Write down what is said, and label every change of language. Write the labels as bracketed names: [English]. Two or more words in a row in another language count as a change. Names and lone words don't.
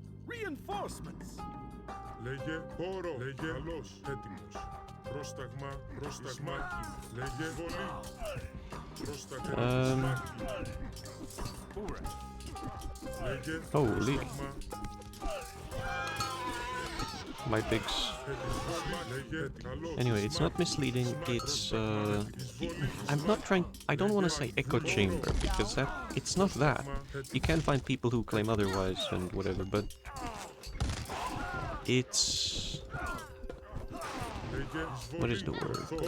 [English] Reinforcements. [Greek] Λέγε πόρο. Λέγε καλός. Έτοιμος. Πρόσταγμα. Πρόσταγμάκι. Λέγε βολή. Πρόσταγμα. Λέγε [English] Holy. [Greek] πρόσταγμα. [English] My pigs. Anyway, it's not misleading, it's I'm not trying, I don't want to say echo chamber, because that, it's not that. You can find people who claim otherwise and whatever, but it's, what is the word?